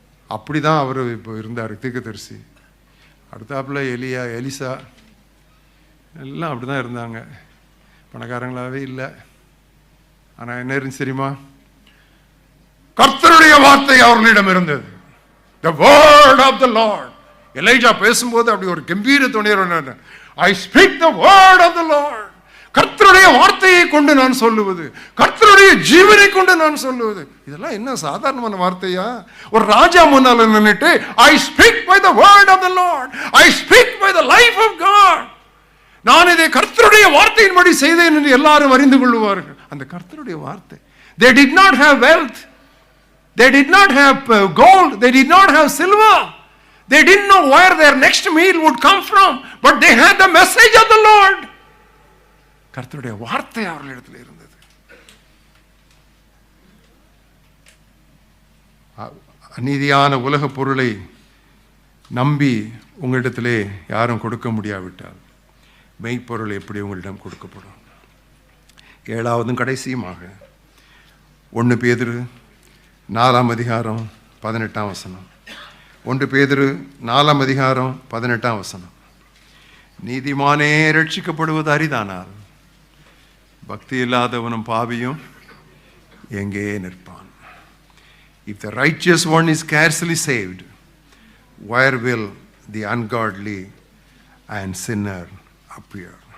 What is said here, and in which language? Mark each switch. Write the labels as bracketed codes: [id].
[ta] அப்படி தான் அவர் இப்போ இருந்தார் தீர்க்கதரிசி. அடுத்தாப்புல எலிசா எல்லாம் அப்படி தான் இருந்தாங்க. பணக்காரங்களாகவே இல்லை. ஆனால் என்ன இருந்துச்சு தெரியுமா? கர்த்தருடைய வார்த்தை அவர்களிடம் இருந்தது. [en] The word of the Lord. [ta] எலியா பேசும்போது அப்படி ஒரு கம்பீர துணையர், [en] I speak the word of the Lord. [ta] கர்த்தருடைய வார்த்தையை கொண்டு நான் சொல்லுவது, கர்த்தருடைய ஜீவனை கொண்டு நான் சொல்லுவது. இதெல்லாம் என்ன சாதாரணமான வார்த்தையா? ஒரு ராஜா முன்னால நின்னுட்டு [en] I speak by the word of the Lord. I speak by the life of God. [ta] நான் இதை கர்த்தருடைய வார்த்தையின்படி செய்தேன் என்று எல்லாரும் அறிந்து கொள்வார்கள். அந்த கர்த்தருடைய வார்த்தை. [en] They did not have wealth. They did not have gold. They did not have silver. They didn't know where their next meal would come from. But they had the message of the Lord. [ta] கர்த்தருடைய வார்த்தை அவர்களிடத்தில் இருந்தது. அநீதியான உலக பொருளை நம்பி உங்களிடத்திலே யாரும் கொடுக்க முடியாவிட்டால் மெய்ப்பொருள் எப்படி உங்களிடம் கொடுக்கப்படும்? 7வதும் கடைசியுமாக 1 பேதுரு 4ஆம் அதிகாரம் 18ஆம் வசனம். 1 பேதுரு 4ஆம் அதிகாரம் 18ஆம் வசனம். நீதிமானே ரட்சிக்கப்படுவது அரிதானால் பக்தி இல்லாதவனும் பாவியும் எங்கே நிற்பான்? [en] If the righteous one is scarcely saved, where will the ungodly and sinner appear?